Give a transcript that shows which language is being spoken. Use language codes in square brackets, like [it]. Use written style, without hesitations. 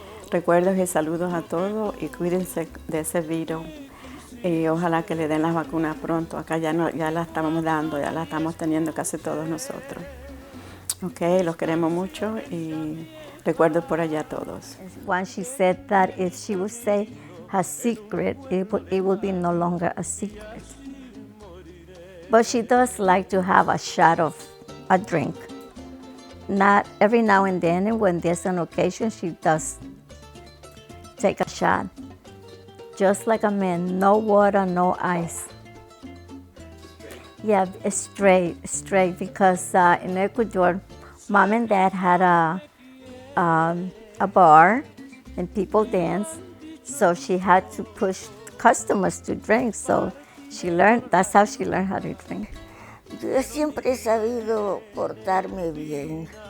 [es] Recuerdos y saludos a todos y cuídense de ese virus y ojalá que le den las vacunas pronto. Acá ya la estamos dando, ya la estamos teniendo casi todos nosotros. Ok, los queremos mucho y recuerdos por allá a todos. [en] Once she said that if she would say her secret, it would be no longer a secret. But she does like to have a shot of a drink. Not every now and then, and when there's an occasion, she does take a shot. Just like a man, no water, no ice. Yeah, straight, because in Ecuador, Mom and Dad had a bar and people dance, so she had to push customers to drink, so that's how she learned how to drink. [es] Yo siempre he sabido portarme bien.